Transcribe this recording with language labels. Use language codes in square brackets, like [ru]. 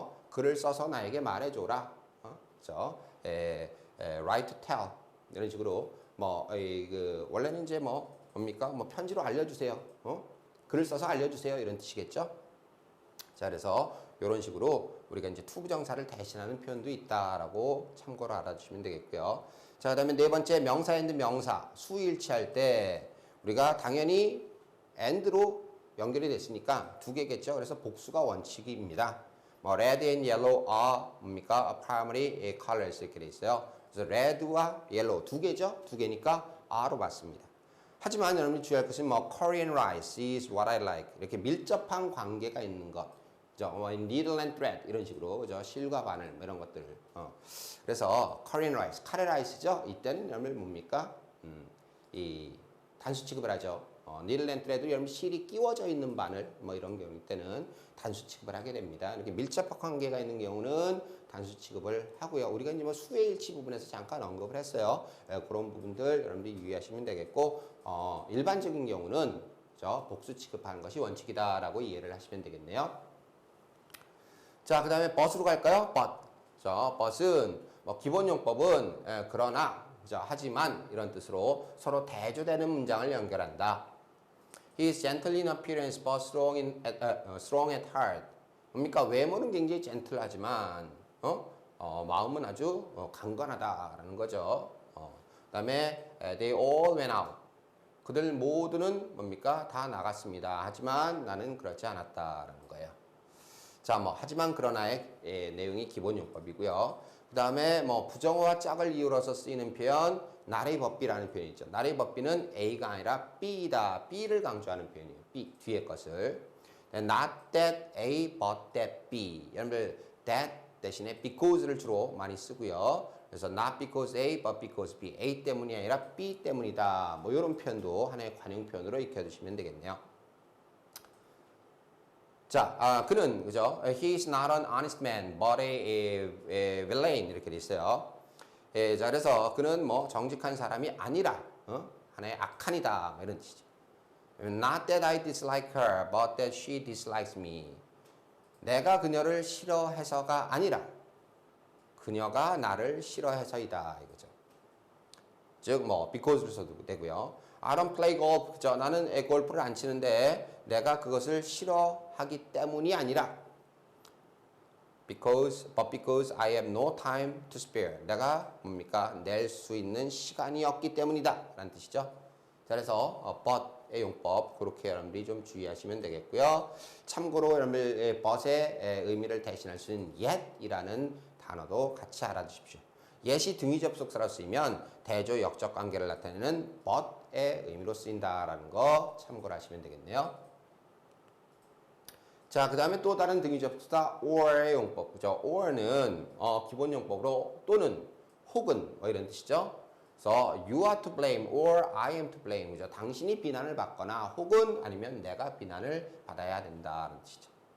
[ko] 글을 써서 나에게 말해줘라. 그렇죠? [en] write to tell [ko] 이런 식으로 원래는 이제 뭡니까? 편지로 알려주세요. 글을 써서 알려주세요 이런 뜻이겠죠. 자, 그래서 이런 식으로 우리가 이제 to 부정사를 대신하는 표현도 있다라고 참고로 알아주시면 되겠고요. 자, 그다음에 네 번째 명사 and 명사 수일치할 때 우리가 당연히 and로 연결이 됐으니까 두 개겠죠. 그래서 복수가 원칙입니다. [en] red and yellow are [ko] 뭡니까? [en] primary colors [ko] 이렇게 돼 있어요. 그래서 red와 yellow 두 개죠. 두 개니까 are로 봤습니다. 하지만 여러분이 주의할 것은 [en] Korean rice is what I like [ko] 이렇게 밀접한 관계가 있는 것. 그죠? [en] needle and thread [ko] 이런 식으로 그죠? 실과 바늘 뭐 이런 것들. 그래서 Korean rice, 카레 라이스죠. 이때는 여러분 뭡니까? 이 단수 취급을 하죠. [en] needle and thread [ko] 도 여러분 실이 끼워져 있는 바늘 뭐 이런 경우 때는 단수 취급을 하게 됩니다. 이렇게 밀접한 관계가 있는 경우는 단수 취급을 하고요. 우리가 이제 뭐 수외일치 부분에서 잠깐 언급을 했어요. 그런 부분들 여러분들이 유의하시면 되겠고 일반적인 경우는 복수 취급하는 것이 원칙이다라고 이해를 하시면 되겠네요. 자, 그 다음에 but으로 갈까요? but. 자, but은 뭐 기본 용법은 그러나, 하지만 이런 뜻으로 서로 대조되는 문장을 연결한다. [en] He is gentle in appearance but strong at heart. [ko] 뭡니까? 외모는 굉장히 젠틀하지만 마음은 아주 강건하다라는 거죠. 그 다음에 [en] they all went out. [ko] 그들 모두는 뭡니까? 다 나갔습니다. 하지만 나는 그렇지 않았다라는 거예요. 자, 하지만 그러나의 내용이 기본 용법이고요. 그 다음에 부정어와 짝을 이유로서 쓰이는 표현, not a but B라는 표현이 있죠. not a but B는 A가 아니라 B이다. B를 강조하는 표현이에요. B, 뒤에 것을. [en] not that A, but that B. [ko] 여러분들, that 대신에 because를 주로 많이 쓰고요. 그래서 [en] not because A, but because B. [ko] A 때문이 아니라 B 때문이다. 이런 표현도 하나의 관용 표현으로 익혀두시면 되겠네요. 자, 그는 그죠? [en] He is not an honest man, but a villain [ko] 이렇게 돼 있어요. 자, 그래서 그는 정직한 사람이 아니라 하나의 악한이다 이런 뜻이죠. [en] Not that I dislike her, but that she dislikes me. [ko] 내가 그녀를 싫어해서가 아니라 그녀가 나를 싫어해서이다 이거죠. 즉 because로 써도 되고요. [en] I don't play golf. [ko] 그죠? 나는 골프를 안 치는데 내가 그것을 싫어하기 때문이 아니라 [en] but because I have no time to spare. [ko] 내가 뭡니까? 낼 수 있는 시간이 없기 때문이다 라는 뜻이죠. 자, 그래서 but의 용법 그렇게 여러분들이 좀 주의하시면 되겠고요. 참고로 여러분들 but의 의미를 대신할 수 있는 yet이라는 단어도 같이 알아두십시오. yet이 등위 접속사로 쓰이면 대조 역적 관계를 나타내는 but의 의미로 쓰인다라는 거 참고를 하시면 되겠네요. 자, 그 다음에 또 다른 등위 접속사 or의 용법. 그죠? or는 기본 용법으로 또는 혹은 이런 뜻이죠. 그래서 [en] you are to blame or I am to blame. [ko] 그죠? 당신이 비난을 받거나 혹은 아니면 내가 비난을 받아야 된다는 뜻이죠.